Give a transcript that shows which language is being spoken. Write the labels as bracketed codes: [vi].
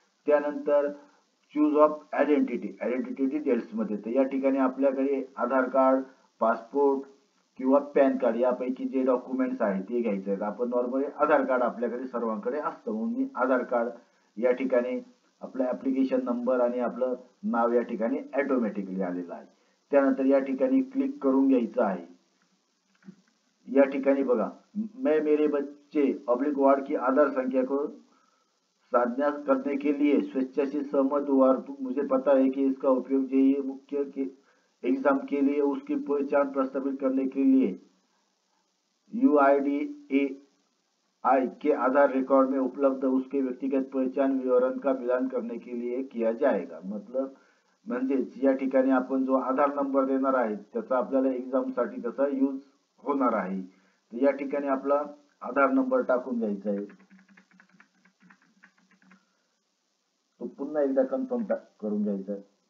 [mr] त्यानंतर choose of identity details मध्ये, तर या ठिकाणी आपल्याकडे आधार कार्ड, पासपोर्ट किंवा पॅन कार्ड यापैकी जे डॉक्युमेंट्स आहेत ते घ्यायचे आहेत. आपण नॉर्मली आधार कार्ड आपल्याकडे सर्वांकडे असतं म्हणून मी आधार कार्ड या ठिकाणी, आपला ऍप्लिकेशन नंबर आणि आपलं नाव या ठिकाणी ऑटोमॅटिकली आलेलं आहे. त्यानंतर या ठिकाणी क्लिक करून घ्यायचं आहे. या ठिकाणी बघा, [hi] मैं मेरे बच्चे ऑब्लिक वार्ड की आधार संख्या को साधना करने के लिए स्वेच्छा से सहमत हुआ और मुझे पता है कि इसका उपयोग जेईई मुख्य के एग्जाम के लिए उसकी पहचान प्रस्तावित करने के लिए UIDAI के आधार रिकॉर्ड में उपलब्ध उसके व्यक्तिगत पहचान विवरण का मिलान करने के लिए किया जाएगा. [mr] मतलब म्हणजेच या ठिकाणी आपण जो आधार नंबर देणार आहे त्याचा आपल्याला एक्झाम साठी त्याचा यूज होणार आहे. तर या ठिकाणी आपला आधार नंबर टाकून द्यायचा आहे. तो पुन्हा एकदा कन्फर्म करून घ्यायचा आहे.